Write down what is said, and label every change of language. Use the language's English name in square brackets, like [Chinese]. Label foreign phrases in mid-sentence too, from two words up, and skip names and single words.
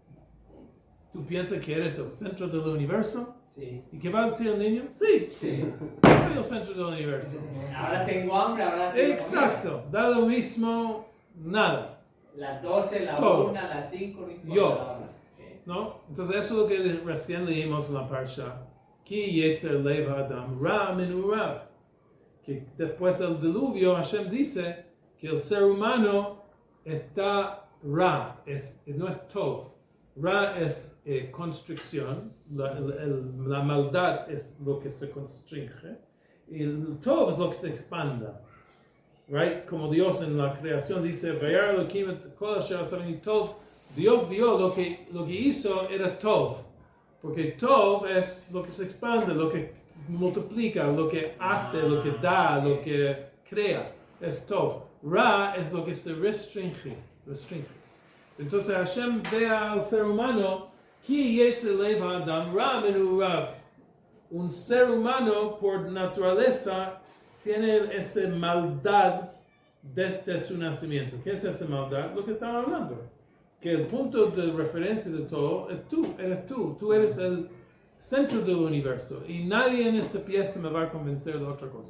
[Spanish] ¿Tú piensas que eres el centro del universo? Sí. ¿Y qué va a decir el niño? Sí, Sí. soy el centro del universo. Ahora tengo hambre, ahora tengo Exacto, da lo mismo, nada, Las 12, la Todo. 1, las 5, no importa Yo. la hora. Sí. ¿no? Entonces eso es lo que recién leímos en la Parsha. [Hebrew] כי יצר לב אדם רע מנעריו. [Spanish] Que después del diluvio Hashem dice que el ser humano está ra, no es tov. Ra es constricción, la maldad es lo que se constringe, y el tov es lo que se expanda. Right? Como Dios en la creación dice, [Hebrew] וירא אלהים את כל אשר עשה טוב. [Spanish] Dios vio lo que hizo era tov, porque tov es lo que se expande, lo que multiplica, lo que hace, lo que da, lo que crea, es tov. Ra es lo que se restringe. Entonces Hashem ve al ser humano, [Hebrew] כי יצר לב אדם רע מנעריו. [Spanish] Un ser humano por naturaleza tiene esa maldad desde su nacimiento. ¿Qué es esa maldad? Lo que estaba hablando. Que el punto de referencia de todo es eres tú. Tú eres el centro del universo. Y nadie en esta pieza me va a convencer de otra cosa.